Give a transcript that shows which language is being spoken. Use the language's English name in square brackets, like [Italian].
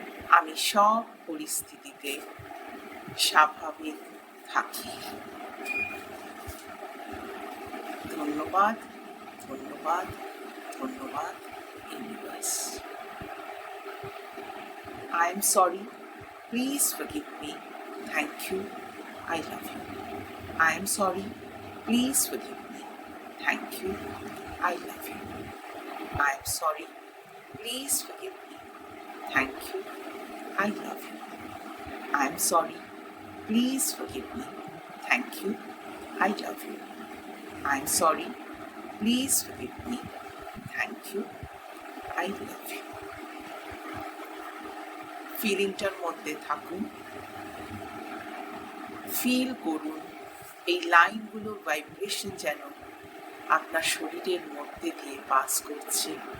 [Bangla] আমি সব পরিস্থিতিতে স্বাভাবিক থাকি। ধন্যবাদ, ধন্যবাদ, ধন্যবাদ universe. [English] I am sorry, please forgive me. Thank you, I love you. I am sorry, please forgive me. Thank you, I love you. I am sorry, please forgive me. Thank you, I love you. I am sorry, please forgive me. Thank you, I love you. I am sorry, please forgive me. Thank you, I love you. [Bangla] ফিলিংটার মধ্যে থাকুন, feel করুন এই লাইনগুলোর vibration যেন আপনার শরীরের মধ্যে দিয়ে pass করছে।